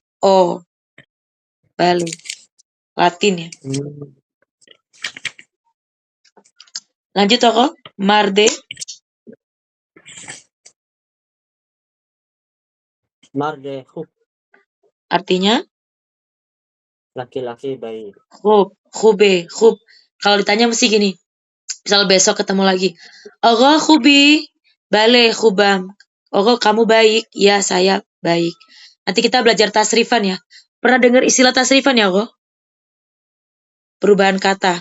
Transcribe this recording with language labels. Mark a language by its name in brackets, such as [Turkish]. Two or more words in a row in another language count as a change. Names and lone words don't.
[Indonesian] O. Balik. Latin ya. Lanjut tokoh. Marde. [Persian] مرد، خوب, [Indonesian] Artinya laki-laki baik. [Persian] خوب. خوبه. خوب. [Indonesian] Kalau ditanya mesti gini. Misal besok ketemu lagi. [Persian] الله خوبی. بله خوبم. [Indonesian] Allah kamu baik. Ya saya baik. Nanti kita belajar tasrifan ya. Pernah dengar istilah tasrifan ya Allah? Perubahan kata.